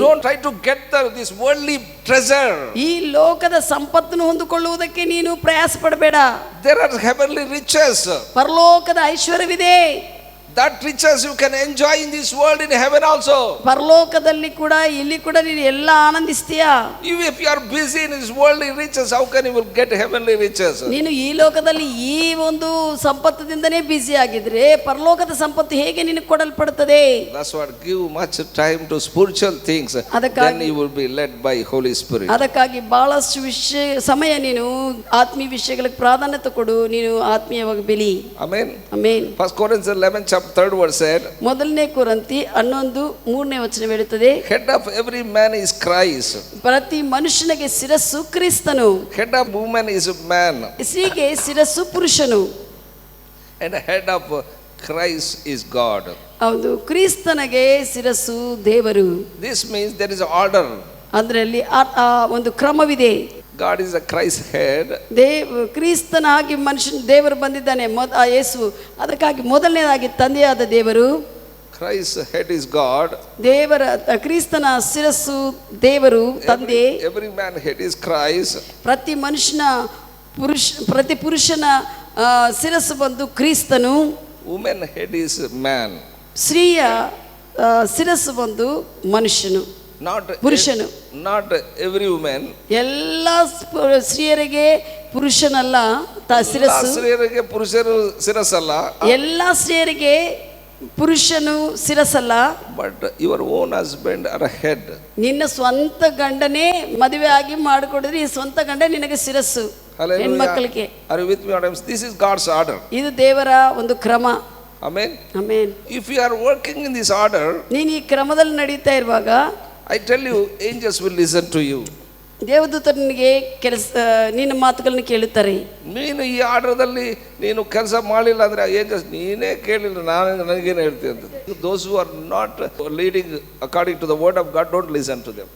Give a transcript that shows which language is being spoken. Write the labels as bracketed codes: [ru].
[en] Don't try to get this worldly treasure. [kn] ಈ ಲೋಕದ ಸಂಪತ್ತನ್ನು ಹೊಂದಿಕೊಳ್ಳುವುದಕ್ಕೆ ನೀನು ಪ್ರಯಾಸ ಪಡಬೇಡ. [en] There are heavenly riches. [kn] ಪರಲೋಕದ ಐಶ್ವರ್ಯವಿದೆ. [en] That riches you can enjoy in this world, in heaven also. [kn] ಪರಲೋಕದಲ್ಲಿ ಕೂಡ ಇಲ್ಲಿ ಕೂಡ ನೀನು ಎಲ್ಲ ಆನಂದಿಸ್ತೀಯಾ? [en] If you are busy in this worldly riches, how can you will get heavenly riches? [kn] ನೀನು ಈ ಲೋಕದಲ್ಲಿ ಈ ಒಂದು ಸಂಪತ್ತದಿಂದನೇ ಬ್ಯುಸಿ ಆಗಿದ್ರೆ ಪರಲೋಕದ ಸಂಪತ್ತು ಹೇಗೆ ನಿನಗೆ ಕೊಡಲ್ಪಡುತ್ತದೆ? [en] That's what, give much time to spiritual things, then you will be led by Holy Spirit. [kn] ಅದಕ್ಕಾಗಿ ಬಹಳಷ್ಟು ಸಮಯ ನೀನು ಆತ್ಮೀಯ ವಿಷಯಗಳಿಗೆ ಪ್ರಾಧಾನ್ಯತೆ ಕೊಡು, ನೀನು ಆತ್ಮೀಯವಾಗಿ ಬೆಳಿ. [en] Amen. Amen. 1 Corinthians 11 chapter 3rd verse said, [kn] ಮೊದಲನೇ ಕೊರಿಂಥಿ 11:3ನೇ ವಚನ ಹೇಳುತ್ತದೆ, [en] head of every man is Christ. [kn] ಪ್ರತಿ ಮನುಷ್ಯನಿಗೆ ಶಿರಸ್ಸು ಕ್ರಿಸ್ತನು. [en] Head of woman is man. [kn] ಸ್ತ್ರೀಗೆ ಶಿರಸ್ಸು ಪುರುಷನು. [en] And the head of Christ is God. [kn] ಹೌದು, ಕ್ರಿಸ್ತನಿಗೆ ಶಿರಸ್ಸು ದೇವರು. [en] This means there is an order. [kn] ಅದರಲ್ಲಿ ಒಂದು ಕ್ರಮವಿದೆ. [en] God is a Christ head. [kn] ಕ್ರಿಸ್ತನಾಗಿ ಮನುಷ್ಯನ ದೇವರು ಬಂದಿದ್ದಾನೆ, ಯೇಸು. ಅದಕ್ಕಾಗಿ ಮೊದಲನೇದಾಗಿ ತಂದೆಯಾದ ದೇವರು. [en] Christ head is God. [kn] ದೇವರ ಕ್ರಿಸ್ತನ ಶಿರಸ್ಸು ದೇವರು ತಂದೆ. [en] Every man head is Christ. [kn] ಪ್ರತಿ ಮನುಷ್ಯನ ಪ್ರತಿ ಪುರುಷನ ಶಿರಸ್ಸು ಬಂದು ಕ್ರಿಸ್ತನು. [en] Woman head is man. [kn] ಸ್ತ್ರೀಯ ಶಿರಸ್ಸು ಬಂದು ಮನುಷ್ಯನು, ಪುರುಷನು. [en] Not every woman. [kn] ಎಲ್ಲ ಸ್ತ್ರೀಯರಿಗೆ ಪುರುಷನಲ್ಲ ಶಿರಸ್ಸು. ಸ್ತ್ರೀಯರಿಗೆ ಪುರುಷರು ಶಿರಸ್ಸಲ್ಲ. ಎಲ್ಲ ಸ್ತ್ರೀಯರಿಗೆ ಪುರುಷನು ಶಿರಸ್ಸಲ್ಲ. [en] But your own husband are a head. [kn] ನಿನ್ನ ಸ್ವಂತ ಗಂಡನೇ ಮದುವೆ ಆಗಿ ಮಾಡಿಕೊಡಿದ್ರೆ ಈ ಸ್ವಂತ ಗಂಡ ನಿನಗೆ ಶಿರಸ್ಸು. ಹೆಣ್ಮಕ್ಕಳಿಗೆ. [en] Are you with me? This is God's order. [kn] ಇದು ದೇವರ ಒಂದು ಕ್ರಮ. [en] Amen. [kn] Amen. [en] If you are working in this order, [kn] ನೀನು ಈ ಕ್ರಮದಲ್ಲಿ ನಡೀತಾ ಇರುವಾಗ [en] I tell you, angels will listen to you. [kn] ದೇವದೂತರು ನಿನಗೆ ನಿನ್ನ ಮಾತುಗಳನ್ನು ಕೇಳುತ್ತಾರೆ. ನೀನು ಈ ಆರ್ಡರ್ದಲ್ಲಿ ನೀನು ಕೆಲಸ ಮಾಡಲಿಲ್ಲ ಅಂದ್ರೆ ಏಂಜಲ್ಸ್ ನೀನೇ ಕೇಳಿಲ್ಲ, ನನಗೇನು ಹೇಳ್ತೀನಿ ಅಂತ. [en] Those who are not leading according to the word of God, don't listen to them.